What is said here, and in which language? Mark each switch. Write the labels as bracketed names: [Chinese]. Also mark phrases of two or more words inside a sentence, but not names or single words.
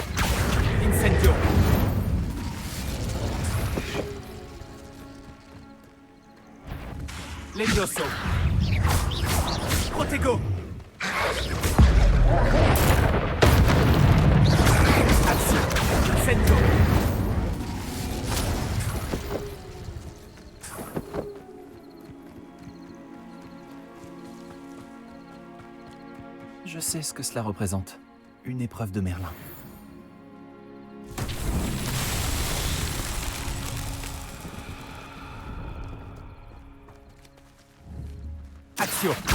[Latin] Incendio. Levioso. Protego. Accio. Incendio. [French] Je sais ce que cela représente. Une épreuve de Merlin. Accio.